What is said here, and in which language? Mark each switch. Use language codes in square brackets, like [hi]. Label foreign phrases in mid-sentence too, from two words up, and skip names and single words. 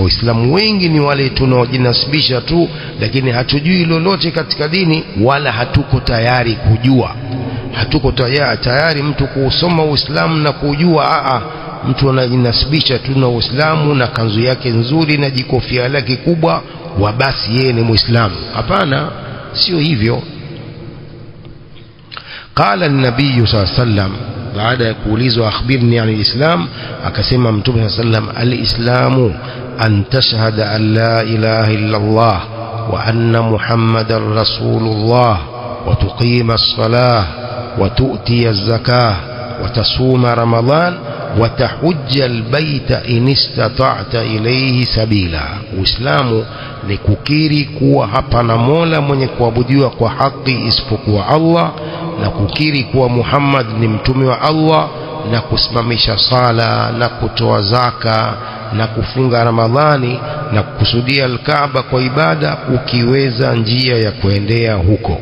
[sw] Waislamu wengi ni wale tunaojinasibisha tu lakini hatujui lolote katika dini, wala hatuko tayari kujua. hatuko tayari mtu kusoma Uislamu na kujua. mtu anajinasibisha tu na Uislamu na kanzu yake nzuri na jikofia lake kubwa wa basi yeye ni Muislamu. Hapana, sio hivyo. [ar] قال النبي صلى الله عليه وسلم [sw] baada ya kuulizwa [ar] أخبرني عن الإسلام, [sw] akasema Mtume [ar] صلى الله عليه وسلم الإسلام أن تشهد أن لا إله إلا الله وأن محمدا رسول الله وتقيم الصلاة وتؤتي الزكاة وتصوم رمضان وتحج البيت إن استطعت إليه سبيلا. [sw] Uislamu ni kukiri kuwa hapana mola mwenye kuabudiwa kwa haki isipokuwa Allah, na kukiri kuwa Muhammad ni mtume wa Allah, na kusimamisha sala na kutoa zaka na kufunga Ramadhani na kukusudia al-Kaaba kwa ibada ukiweza njia ya kuendea huko.